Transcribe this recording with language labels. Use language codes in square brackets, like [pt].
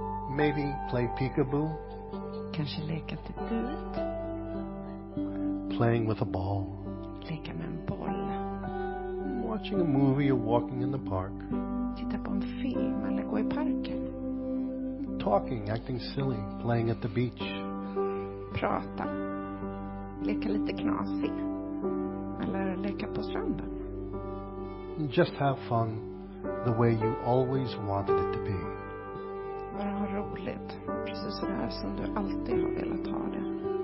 [en] Maybe play peekaboo, [sv] Kanske leka till bud. [en] playing with a ball, [sv] Leka med en boll. [en] watching a movie or walking in the park, [sv] Titta på en film eller gå i parken. [en] talking, acting silly, playing at the beach. [sv] Prata. Leka lite knasig. Eller leka på stranden. [en] Just have fun the way you always wanted it to be. [sv] Bara ha roligt. Precis så där som du alltid har velat ha det.